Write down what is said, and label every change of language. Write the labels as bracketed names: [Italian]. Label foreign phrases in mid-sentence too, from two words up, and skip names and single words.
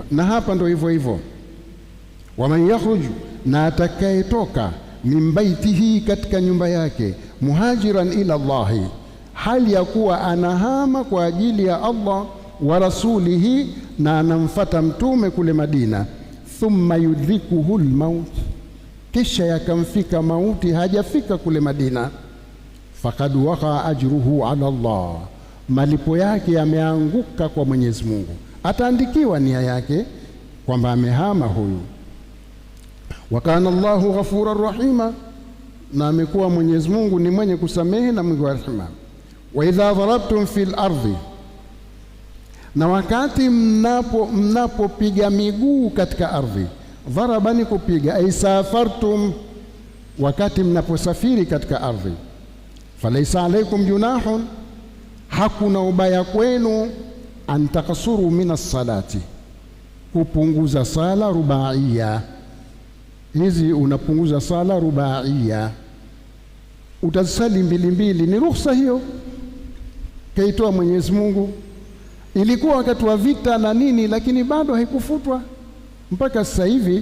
[Swahili] Na hapa ndio hivyo hivyo, [Arabic] ومن يخرج, [Swahili] na atakayetoka [Arabic] من بيته, [Swahili] katika nyumba yake, [Arabic] مهاجرا إلى الله, [Swahili] hali ya kuwa anahama kwa ajili ya Allah [Arabic] ورسوله, [Swahili] na anamfata mtume kule Madina. [Arabic] ثم يدركه الموت, [Swahili] kisha yakamfika mauti, hajafika kule Madina. [Arabic] فقد وقع أجره على الله, [Swahili] malipo yake yameanguka kwa Mwenyezi Mungu. Ataandikiwa nia yake kwamba amehama huyu. [Arabic] وكان الله غفورا رحيما, [Swahili] na amekuwa Mwenyezi Mungu ni mwenye kusamehe na mwingi wa rehema. [Arabic] وإذا ضربتم في الأرض, [Swahili] na wakati mnapopiga miguu katika ardhi. Dharaba ni kupiga, [Arabic] أي سافرتم, [Swahili] wakati mnaposafiri katika ardhi. [Arabic] فليس عليكم جناح, [Swahili] hakuna ubaya kwenu, [Arabic] أن تقصروا من الصلاة, [Swahili] kupunguza sala rubaiya. Hizi unapunguza sala rubaiya, utasali mbili mbili, ni ruhusa hiyo kaitoa Mwenyezi Mungu. Ilikuwa wakati wa vita na nini, lakini bado haikufutwa mpaka sasa hivi.